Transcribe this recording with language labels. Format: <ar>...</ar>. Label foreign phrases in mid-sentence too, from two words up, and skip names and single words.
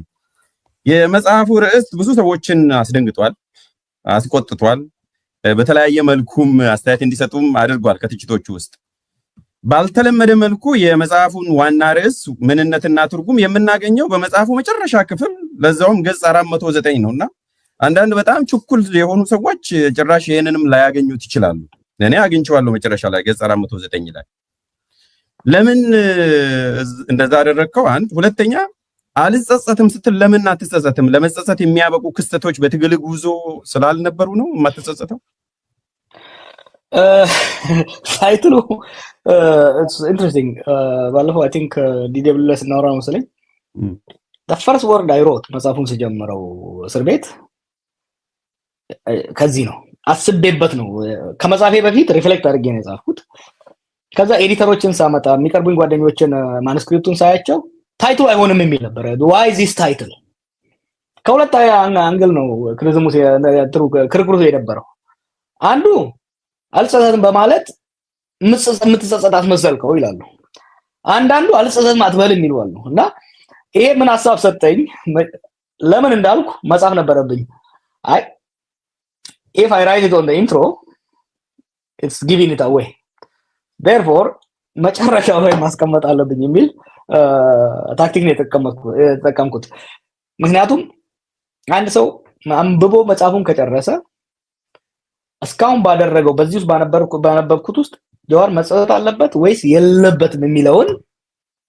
<am>የመጽሐፉ ርዕስ ብዙ ሰዎችን አስደንግጧል፣ አስቆጥቷል። በተለያየ መልኩም አስተያየት እንዲሰጡም አድርጓል። ከትችቶቹ ውስጥ ባልተለመደ መልኩ የመጽሐፉን ዋና ርዕስ ምንነትና ትርጉም የምናገኘው በመጽሐፉ መጨረሻ ክፍል ለዛውም ገጽ 409 ነውና አንዳንድ በጣም ችኩል የሆኑ ሰዎች ጭራሽ ይሄንንም ላያገኙት ይችላሉ። እኔ አግኝቼዋለሁ መጨረሻ ላይ ገጽ 409 ላይ። ለምን እንደዛ አደረከው? አንድ ሁለተኛ አልጸጸትም ስትል ለምን አትጸጸትም? ለመጸጸት የሚያበቁ ክስተቶች በትግል ጉዞ ስላልነበሩ ነው የማትጸጸተው? ታይትሉ</am> <en>it's interesting</en> <am>ባለፈው</am> <en>I think</en> <am>ዲደብልስ እናወራ መሰለኝ</am> <en>the first word I wrote</en> <am>መጽሐፉን ስጀምረው እስር ቤት ከዚህ ነው አስቤበት ነው። ከመጻፌ በፊት ሪፍሌክት አድርጌ ነው የጻፍኩት። ከዛ ኤዲተሮችን ሳመጣ የሚቀርቡኝ ጓደኞችን ማኑስክሪፕቱን ሳያቸው ታይትሉ አይሆንም የሚል ነበር።</am> <en>why this title</en> <am>ከሁለት አንግል ነው ክርክሩ የነበረው። አንዱ አልጸጸትም በማለት የምትጸጸት መሰልከው ይላሉ። አንዳንዱ አልጸጸትም አትበልም ይላሉ። እና ይሄ ምን ሐሳብ ሰጠኝ፣ ለምን እንዳልኩ መጻፍ ነበረብኝ። አይ</am> <en>if I write it on the intro it's giving it away, therefore</en> <am>መጨረሻው ላይ ማስቀመጥ አለብኝ የሚል ታክቲክ ነው የተጠቀምኩት። ምክንያቱም አንድ ሰው አንብቦ መጽሐፉን ከጨረሰ እስካሁን ባደረገው በዚህ ውስጥ ባነበብኩት ውስጥ ጀዋር መጸጸት አለበት ወይስ የለበትም የሚለውን</am>